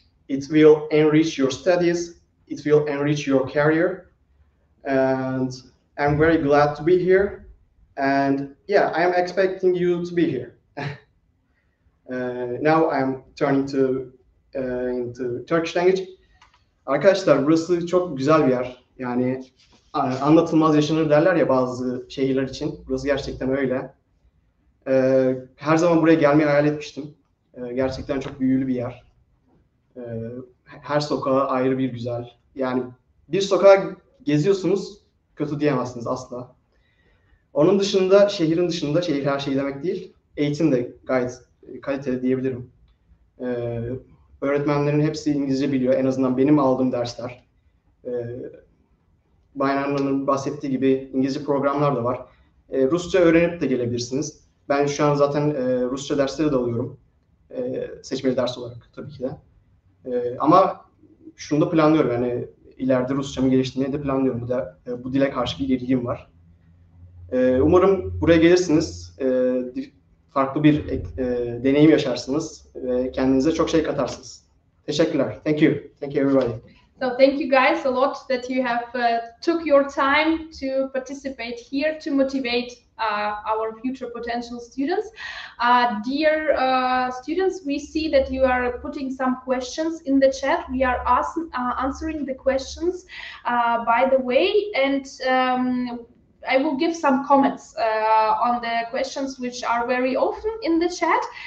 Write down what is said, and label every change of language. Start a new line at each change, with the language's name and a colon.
English: It will enrich your studies, it will enrich your career. And I'm very glad to be here. And yeah, I am expecting you to be here. Now I'm turning into Turkish language.
Turkish: Arkadaşlar burası çok güzel bir yer. Yani anlatılmaz yaşanır derler ya bazı şehirler için. Burası gerçekten öyle. Her zaman buraya gelmeyi hayal etmiştim. Gerçekten çok büyülü bir yer. Her sokağı ayrı bir güzel. Yani bir sokağa geziyorsunuz, kötü diyemezsiniz asla. Onun dışında, şehrin dışında, şehir her şey demek değil, eğitim de gayet kaliteli diyebilirim. Öğretmenlerin hepsi İngilizce biliyor, en azından benim aldığım dersler. Bayanların bahsettiği gibi İngilizce programlar da var. Rusça öğrenip de gelebilirsiniz. Ben şu an zaten Rusça dersleri de alıyorum. Seçmeli ders olarak tabii ki de. Ama şunu da planlıyorum, yani ileride Rusçamı geliştirmeyi de planlıyorum. Bu dile karşı bir ilgim var. Umarım buraya gelirsiniz, farklı bir deneyim yaşarsınız ve kendinize çok şey katarsınız. Teşekkürler.
English: Thank you. Thank you everybody. So thank you guys a lot that you have took your time to participate here to motivate our future potential students. Dear students, we see that you are putting some questions in the chat. We are answering the questions by the way, and I will give some comments on the questions which are very often in the chat.